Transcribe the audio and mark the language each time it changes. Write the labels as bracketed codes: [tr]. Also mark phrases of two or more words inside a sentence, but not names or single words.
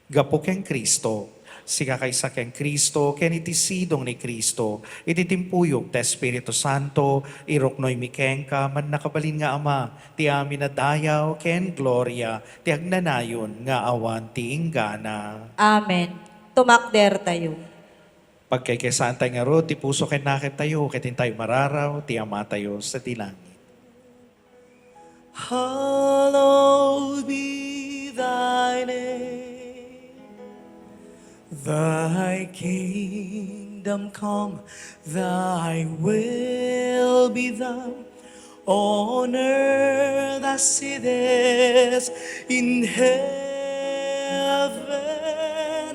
[ilo] Gapu ken Kristo, Sika kaysa ken Kristo, ken iti sidong ni Kristo, iti timpuyog ta Espiritu Santo, iroknoy mi kenka, man nakabalin nga Ama, ti amin na dayaw, ken gloria, ti agnanayon nga awan ti inggana. Amen. Tumakder tayo. Pagkaykasaan tayo nga ro, ti puso ken naket tayo, ketin tayo mararaw, ti Ama tayo sa tilangit. [en] Hallowed be thy name. Thy kingdom come, thy will be done on earth as it is in heaven.